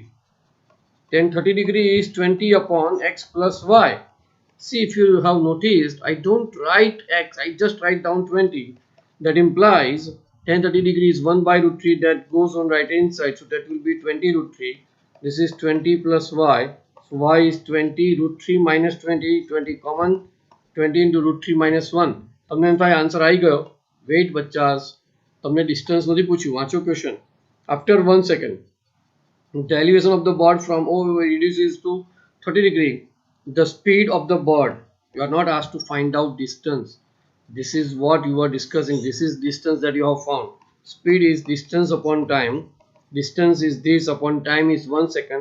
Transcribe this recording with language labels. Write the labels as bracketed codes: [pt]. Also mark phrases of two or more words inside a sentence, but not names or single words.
[en] Tan 30 degree is 20 upon x plus y. See, if you have noticed, I don't write x, I just write down 20. That implies tan 30 degree is 1 by root 3, that goes on right hand side, so that will be 20 root 3. This is 20 plus y, so y is 20 root 3 minus 20, 20 common, 20 into root 3 minus 1. [gu] તમને એમ થાય આન્સર આવી ગયો. વેઇટ બચ્ચાસ, તમને ડિસ્ટન્સ નથી પૂછ્યું, વાંચો ક્વેશ્ચન. [en] After 1 second, the elevation of the board from O reduces to 30 degree. The speed of the board, you are not asked to find out distance. This is what you are discussing. This is distance that you have found. Speed is distance upon time. Distance is this upon time is 1 second.